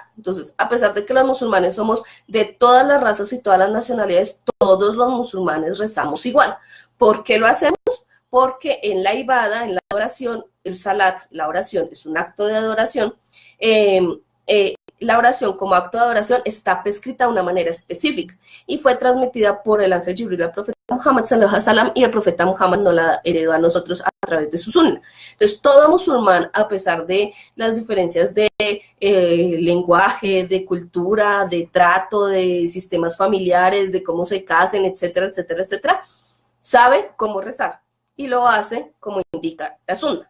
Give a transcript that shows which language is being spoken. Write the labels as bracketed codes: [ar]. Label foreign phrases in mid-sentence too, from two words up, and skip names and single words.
[es] Entonces, a pesar de que los musulmanes somos de todas las razas y todas las nacionalidades, todos los musulmanes rezamos igual. ¿Por qué lo hacemos? Porque en la ibada, en la oración, el salat, la oración es un acto de adoración, la oración como acto de adoración está prescrita de una manera específica y fue transmitida por el ángel Jibril al profeta Muhammad [ar] صلى الله عليه وسلم, [es] y el profeta Muhammad nos la heredó a nosotros a través de su sunna. Entonces, todo musulmán, a pesar de las diferencias de lenguaje, de cultura, de trato, de sistemas familiares, de cómo se casen, etcétera, etcétera, etcétera, sabe cómo rezar y lo hace como indica la sunna.